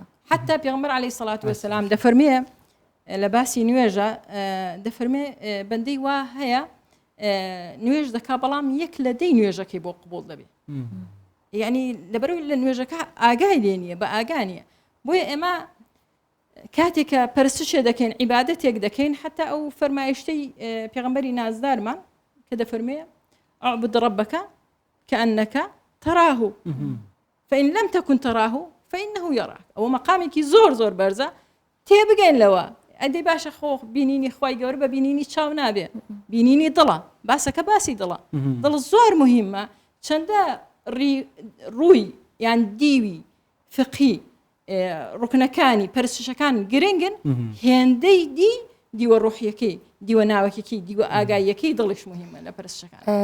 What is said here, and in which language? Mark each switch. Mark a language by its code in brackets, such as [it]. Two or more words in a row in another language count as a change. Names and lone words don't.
[ckb] حتا پێغەمبەر [ar] عەلەیهی سەڵات وەسەلام [ckb] دەفەرمێ لە باسی نوێژە دەفەرمێ بەندەی وا هەیە نوێژ دەکا بەڵام یەک لە دەی نوێژەکەی بۆ قبول دەبێ یعنی لەبەرەوەی لە نوێژەکە ئاگای لێ نییە بە ئاگانیە بۆیە ئێمە کاتێکە پەرستشێ دەکەین عیبادەتێک دەکەین حتا ئەو فەرمایشتەی پێغەمبەری نازدارمان کە دەفەرمێ [ar] اعبد ربك كأنك تراه فإن لم تكن تراه فإنه يراك [ckb] ئەوە مەقامێکی زۆر بەرزە تێبگەین لەوە ئەدەی باشە خۆ بینینی خی گەورە بە بینینی چاو نابێ بینینی دڵە باسەکە باسی دڵە دڵ زۆر مهمە چەندە ڕووی یان دیوی فقی ڕوکنەکانی پەرستشەکان گرنگن هێندەی دیوە ڕوحیەکەی دیوە ناوەکێکی دیوە ئاگاییەکەی دڵش مهمە لە پەرستشەکان